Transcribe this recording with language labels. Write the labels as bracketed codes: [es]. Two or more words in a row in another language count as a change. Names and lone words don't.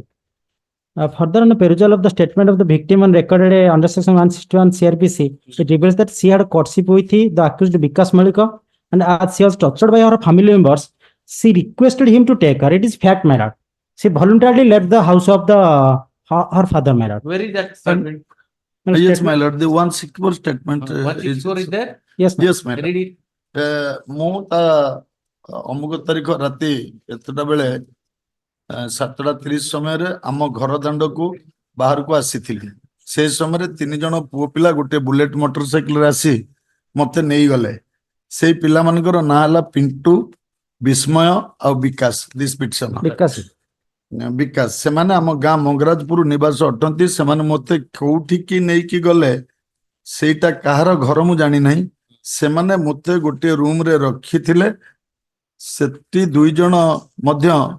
[en] Further, on the perusal of the statement of the victim and recorded under section 161 CRPC, it reveals that she had a courtship with the accused Vikas Malika, and as she was tortured by her family members, she requested him to take her. It is fact, my lord. She voluntarily left the house of her father, my lord. Where is that statement? Yes, my lord. The 164 statement. 164 is there? Yes, yes, my lord. Read it. [or] ମୁଁ ତା ଅମୁକ ତାରିଖ ରାତି ଏତେଟା ବେଳେ 7:30 ସମୟରେ ଆମ ଘର ଦାଣ୍ଡକୁ ବାହାରକୁ ଆସିଥିଲି ସେ ସମୟରେ 3 ଜଣ ପୁଅ ପିଲା ଗୋଟେ ବୁଲେଟ ମୋଟରସାଇକେଲରେ ଆସି ମତେ ନେଇଗଲେ ସେଇ ପିଲାମାନଙ୍କର ନାଁ ହେଲା ପିଣ୍ଟୁ ବିସ୍ମୟ ଆଉ ବିକାଶ [en] this petition [or] ବିକାଶ ସେମାନେ ଆମ ଗାଁ ମଙ୍ଗରାଜପୁର ନିବାସ ଅଟନ୍ତି ସେମାନେ ମତେ କୋଉଠିକି ନେଇକି ଗଲେ ସେଇଟା କାହାର ଘର ମୁଁ ଜାଣି ନାହିଁ ସେମାନେ ମତେ ଗୋଟିଏ ରୁମରେ ରଖିଥିଲେ ସେଠି 2 ଜଣ ମଧ୍ୟ